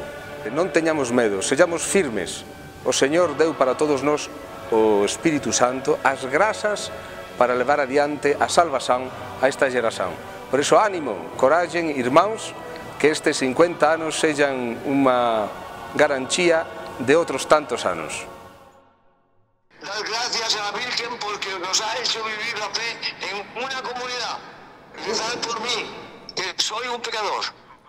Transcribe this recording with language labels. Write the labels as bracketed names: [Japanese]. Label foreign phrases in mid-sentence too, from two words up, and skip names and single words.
[Galician] Non teñamos medo, sellamos firmes. O Señor deu para todos nós o Espírito Santo, as grazas para levar adiante a salvación a esta xeración. Por iso, ánimo, coragem, irmáns, que estes 50 anos sellan unha garantía de outros tantos anos. [Spanish] Dar gracias a la Virgen porque nos ha hecho vivir la fe en una comunidad. Rezad por mí, que soy un pecador.